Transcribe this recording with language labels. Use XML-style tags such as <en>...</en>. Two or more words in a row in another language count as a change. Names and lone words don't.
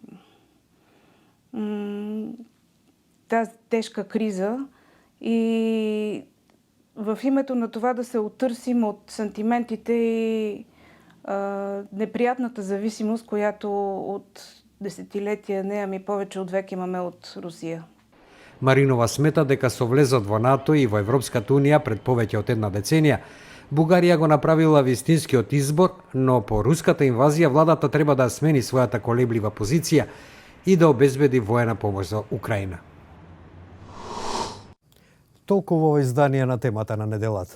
<bg>тази тежка криза и в името на това да се отърсим от сантиментите и неприятната зависимост, която от десетилетия, не ами повече от век имаме от Русия.</bg> <mk>Маринова смета дека со влезот во НАТО и во Европската Унија пред повеќе од една деценија, Бугарија го направила вистинскиот избор, но по руската инвазија владата треба да смени својата колеблива позиција и да обезбеди воена помош за Украина. Толку во издание на темата на неделата.</mk>